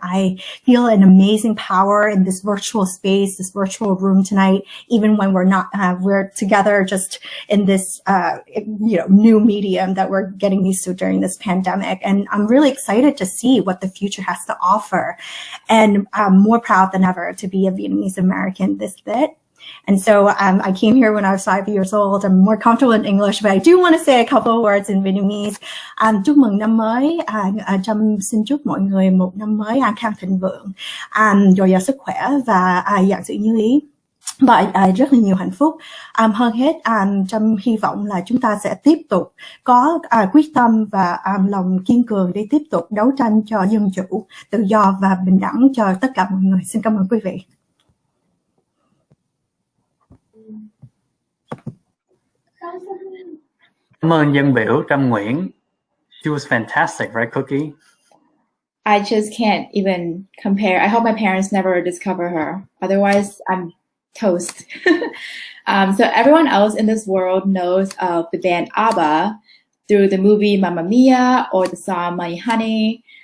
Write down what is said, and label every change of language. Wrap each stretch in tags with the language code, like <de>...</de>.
<en>I feel an amazing power in this virtual space, this virtual room tonight, even when we're together just in this, new medium that we're getting used to during this pandemic. And I'm really excited to see what the future has to offer. And I'm more proud than ever to be a Vietnamese American this bit. And so I came here when I was 5 years old. I'm more comfortable in English, but I do want to say a couple of words in Vietnamese.</en> <vi>Chúc mừng năm mới. Trâm xin chúc mọi người một năm mới an khang thịnh vượng, dồi dào sức khỏe và vạn sự như ý. Và rất là nhiều hạnh phúc. Hơn hết, Trâm hy vọng là chúng ta sẽ tiếp tục có quyết tâm và lòng kiên cường để tiếp tục đấu tranh cho dân chủ, tự do và bình đẳng cho tất cả mọi người. Xin cảm ơn quý vị. Cảm ơn dân biểu Trâm Nguyễn.</vi> <en>She was fantastic, right, Cookie? I just can't even compare. I hope my parents never discover her. Otherwise, I'm toast. So everyone else in this world knows of the band ABBA through the movie Mamma Mia or the song My Honey.</en>